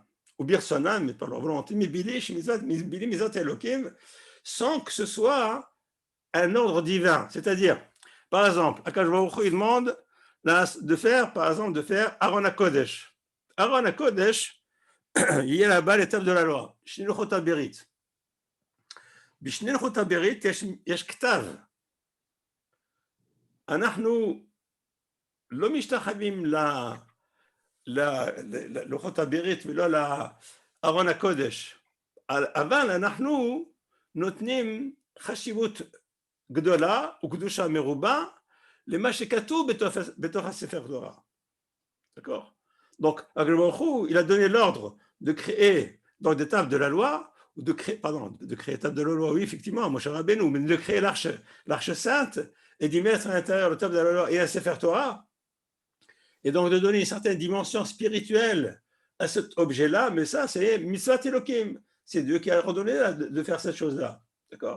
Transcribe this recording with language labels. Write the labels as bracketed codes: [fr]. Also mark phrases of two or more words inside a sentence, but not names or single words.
[he] או ברצונם, [fr] mais par leur volonté, sans que ce soit un ordre divin. C'est-à-dire, par exemple, [he] הקדוש ברוך הוא, [fr] il demande de faire [he] ארון הקודש. ארון הקודש, [fr] il y a là-bas l'étape de la loi. [he] שני לוחות הברית. בשני לוחות הברית יש כתב. אנחנו לא משתחווים ללוחות הברית ולא לארון הקודש, אבל אנחנו נותנים חשיבות גדולה וקדושה מרובה למה שכתוב בתוך הספר תורה. [fr] D'accord? Donc, [he] הקדוש ברוך הוא, [fr] il a donné l'ordre de créer donc des tables de la loi, de créer la table de la loi, oui, effectivement, Moshe Rabbeinu, mais de créer l'arche sainte et d'y mettre à l'intérieur la table de la loi et un [he] ספר תורה, [fr] et donc de donner une certaine dimension spirituelle à cet objet-là, mais ça, c'est [he] מצוות אלוקים, [fr] c'est Dieu qui a ordonné de faire cette chose-là, d'accord?